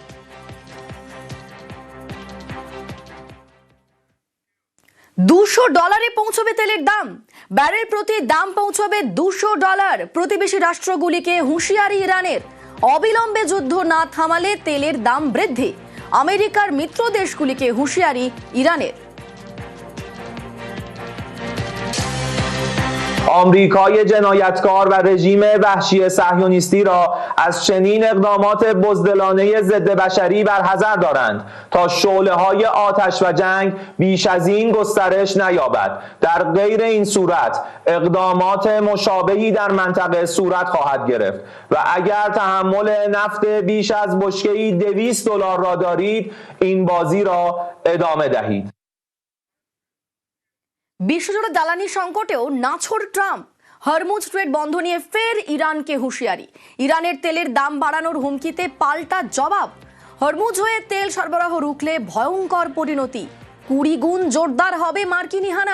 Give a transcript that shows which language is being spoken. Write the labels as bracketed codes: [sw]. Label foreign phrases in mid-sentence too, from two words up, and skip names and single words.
[bn] $200 পৌঁছবে তেলের দাম, ব্যারেল প্রতি দাম পৌঁছবে $200। প্রতিবেশী রাষ্ট্রগুলিকে হুঁশিয়ারি ইরানের, অবিলম্বে যুদ্ধ না থামালে তেলের দাম বৃদ্ধি। আমেরিকার মিত্র দেশগুলিকে হুঁশিয়ারি ইরানের। [fa] آمریکای جنایتکار و رژیم وحشی صهیونیستی را از چنین اقدامات بزدلانه ضد بشری برحذر دارند تا شعله‌های آتش و جنگ بیش از این گسترش نیابد. در غیر این صورت اقدامات مشابهی در منطقه صورت خواهد گرفت و اگر تحمل نفت بیش از بشکه‌ای $200 را دارید این بازی را ادامه دهید. [bn] বিশ্বজুড়ে জ্বালানি সংকটেও নাছোড় ট্রাম্প। হরমুজ স্ট্রেট বন্ধ নিয়ে ফের ইরানকে হুঁশিয়ারি। ইরানের তেলের দাম বাড়ানোর হুমকিতে পাল্টা জবাব। হরমুজ হয়ে তেল সরবরাহ রুখলে ভয়ঙ্কর পরিণতি, 20 গুণ জোরদার হবে মার্কিন হানা।